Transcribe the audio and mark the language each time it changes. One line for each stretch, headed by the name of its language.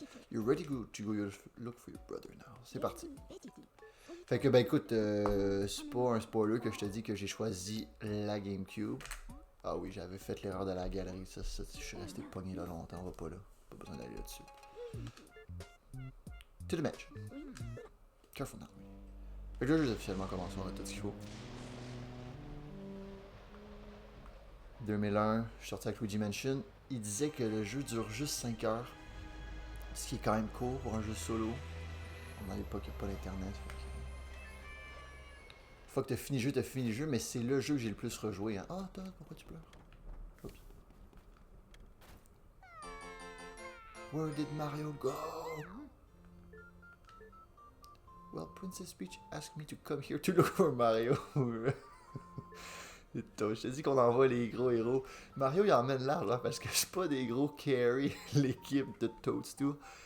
English: You're ready to go look for your brother now.
French: C'est parti. Fait que, ben écoute, c'est pas un spoiler que je te dis que j'ai choisi la GameCube. Ah oui, j'avais fait l'erreur de la galerie. Ça, je suis resté pogné là longtemps. On va pas là. Pas besoin d'aller là-dessus.
English: To the match. Careful now.
French: Fait que là, j'ai officiellement commencé, on a tout ce qu'il faut. 2001, je suis sorti avec Luigi Mansion. Il disait que le jeu dure juste 5 heures. Ce qui est quand même court pour un jeu solo. À l'époque, il n'y a pas d'internet. Une fois que tu as fini le jeu, mais c'est le jeu que j'ai le plus rejoué. Hein. Ah, Todd, pourquoi tu pleures? Oups.
English: Where did Mario go? Well, Princess Peach asked me to come here to look for Mario.
French: Je te dis qu'on envoie les gros héros. Mario, il emmène l'argent parce que c'est pas des gros carry l'équipe de Toadstool.